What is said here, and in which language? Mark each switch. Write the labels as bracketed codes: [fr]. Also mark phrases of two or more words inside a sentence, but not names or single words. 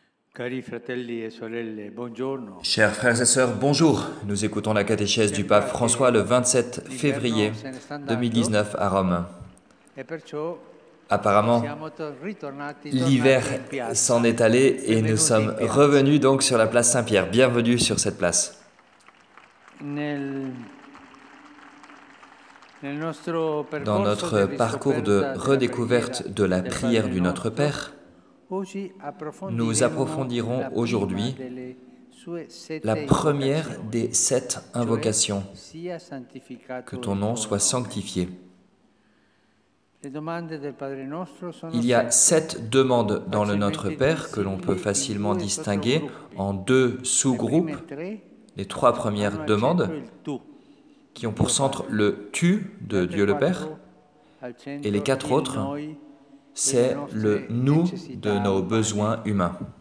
[it] Cari fratelli e sorelle, buongiorno. [fr] Chers frères et sœurs, bonjour. Nous écoutons la catéchèse du pape François le 27 février 2019 à Rome. [it] E perciò [fr] Apparemment, [it] ritornati [fr] l'hiver [it] in piazza. [fr] s'en est allé et nous sommes [it] Benvenuti in piazza. [fr] revenus donc sur la place Saint-Pierre. Bienvenue sur cette place. [it] Nel nostro [fr] Dans notre parcours de redécouverte de la [it] del [fr] prière [it] Padre [fr] du Notre [it] Nostro, [fr] Père, [it] oggi [fr] nous approfondirons [it] la prima [fr] aujourd'hui [it] delle sue sette [fr] la première [it] invocazioni, [fr] des 7 [it] cioè [fr] invocations. [it] sia santificato [fr] Que ton [it] il [fr] nom [it] tuo [fr] soit [it] nome. [fr] sanctifié. [it] Le domande del Padre Nostro sono [fr] Il y a [it] sette. [fr] 7 demandes dans le Notre Père que l'on peut facilement distinguer en 2 sous-groupes. Les 3 premières demandes qui ont pour centre le tu de Dieu le Père et les 4 autres, c'est le nous de nos besoins humains.